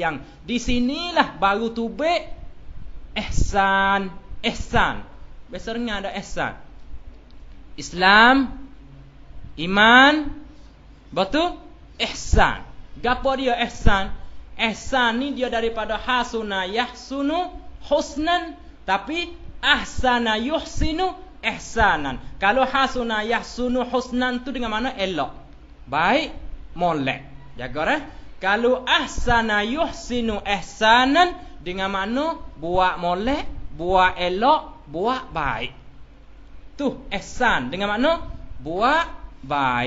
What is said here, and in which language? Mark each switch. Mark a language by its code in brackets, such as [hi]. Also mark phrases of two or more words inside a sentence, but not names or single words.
[ms] Di sinilah baru tubik ihsan. Biasanya ada ihsan. Islam, iman, betul? Ihsan. Gapo dia ihsan? Ihsan ni dia daripada [ar] حسن يحسن حسنا, [ms] tapi [ar] أحسن يحسن إحسانا. [ms] Kalau [ar] حسن يحسن حسنا [ms] tu dengan mana? Elok, baik, molek. Jaga dah. Kalau [ar] أحسن يحسن إحسانا [ms] dengan mana? Buat molek, buat elok, buat baik. Tu ihsan dengan mana? Buat baik.